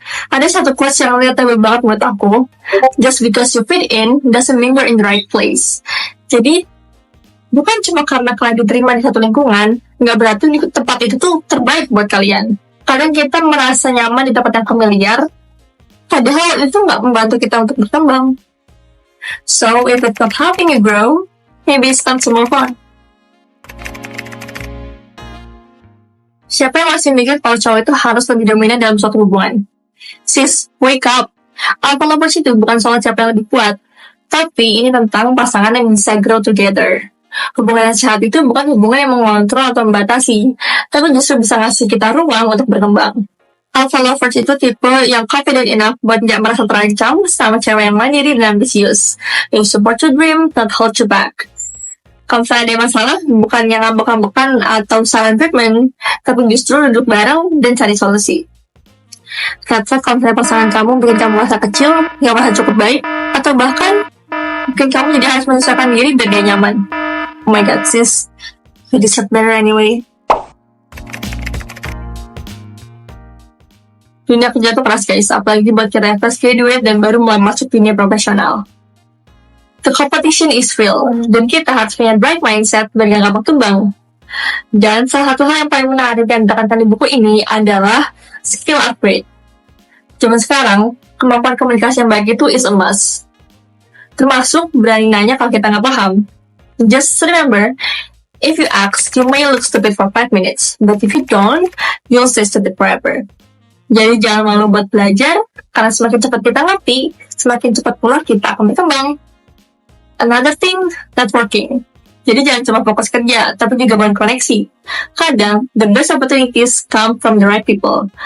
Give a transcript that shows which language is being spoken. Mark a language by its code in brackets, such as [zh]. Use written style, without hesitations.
[id] Ada satu quote yang relatable banget buat aku, [en] just because you fit in doesn't mean you're in the right place. [id] Jadi bukan cuma karena kalian diterima di satu lingkungan, nggak berarti tempat itu tuh terbaik buat kalian. Kadang kita merasa nyaman di tempat yang familiar, padahal itu nggak membantu kita untuk berkembang. [en] So, if it's not helping you grow, maybe it's time to move on. [id] Siapa yang masih mikir kalau cowok itu harus lebih dominan dalam suatu hubungan? Sis, [en] wake up! [id] Alpha lovers itu bukan soal siapa yang lebih kuat, tapi ini tentang pasangan yang bisa [en] grow together. [id] Hubungan yang sehat itu bukan hubungan yang mengontrol atau membatasi, tapi justru bisa ngasih kita ruang untuk berkembang. Alpha lovers itu tipe yang [en] confident enough [id] buat gak merasa terancam sama cewek yang mandiri dan ambisius. [en] Yang support your dream, not hold you back. [id] Kalau misalnya ada masalah, bukan yang ngambek-ngambekan atau silent treatment, tapi justru duduk bareng dan cari solusi. Kata kalau misalnya pasangan kamu bikin kamu merasa kecil, gak merasa cukup baik, atau bahkan bikin kamu jadi harus menyesuaikan diri biar dia nyaman. [en] Oh my god, sis, you deserve better anyway. [id] Dunia kerja tuh keras guys, apalagi buat kita yang fresh graduate dan baru mulai masuk dunia profesional. [en] The competition is real, [id] dan kita harus punya [en] bright mindset [id] biar gak gampang tumbang. Dan salah satu hal yang paling menarik yang ditekankan di buku ini adalah skill upgrade. Zaman sekarang, kemampuan komunikasi yang baik itu [en] is a must. [id] Termasuk berani nanya kalau kita nggak paham. [en] Just remember, if you ask, you may look stupid for 5 minutes, but if you don't, you'll stay stupid forever. [id] Jadi jangan malu buat belajar, karena semakin cepat kita ngerti, semakin cepat pula kita akan berkembang. [en] Another thing, [id] networking. Jadi jangan cuma fokus kerja, tapi juga bangun koneksi. Kadang, [en] the best opportunities come from the right people.